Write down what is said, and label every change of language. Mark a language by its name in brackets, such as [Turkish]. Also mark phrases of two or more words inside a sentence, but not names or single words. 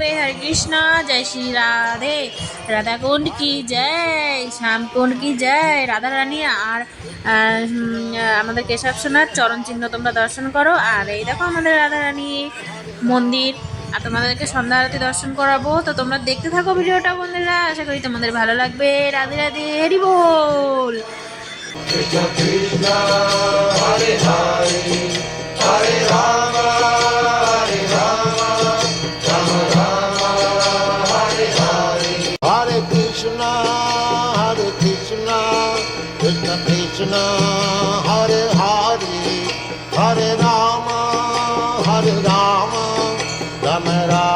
[Bangla] হরে কৃষ্ণ, জয় শ্রী রাধে, রাধাকুণ্ড কি জয়, শ্যামকুণ্ড কি জয়, রাধা রানী আর আমাদের কেশব সোনার চরণ চিহ্ন তোমরা দর্শন করো। আর এই দেখো আমাদের রাধা রানী মন্দির, আর তোমাদেরকে সন্ধ্যা আরতি দর্শন করাবো। তো তোমরা দেখতে থাকো ভিডিওটা বন্ধুরা, আশা করি তোমাদের ভালো লাগবে। রাধে রাধে, হরি বল। Krishna Krishna, Hare Hare, Hare Rama, Rama Rama, Hare Hare. Hare Krishna, Krishna Krishna, Hare Hare, Hare Rama, Rama